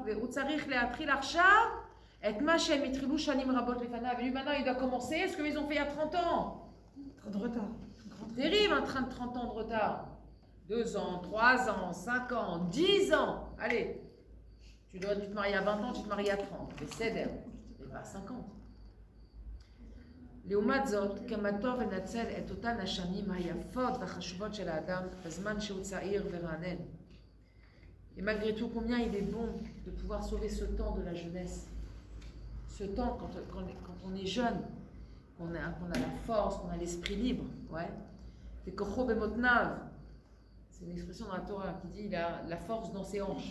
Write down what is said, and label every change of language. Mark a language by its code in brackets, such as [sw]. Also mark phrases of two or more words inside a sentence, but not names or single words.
[fr] Et lui maintenant il doit commencer ce qu'ils ont fait il y a 30 ans. Trop de retard. Terrible un train de 30 ans de retard. 2 ans, 3 ans, 5 ans, 10 ans. Allez, tu te marier à 20 ans, tu te maries à 30. Mais c'est d'air, mais pas à 50. [he] לעומת זאת, כמה טוב לנצל את אותן השנים היפות והחשובות של האדם בזמן שהוא צעיר ורענן. [fr] Et malgré tout, combien il est bon de pouvoir sauver ce temps de la jeunesse. Ce temps quand on est jeune, qu'on a la force, qu'on a l'esprit libre. Ouais. C'est [he] כוחו במתניו. [fr] C'est une expression dans la Torah qui dit il a la force dans ses hanches.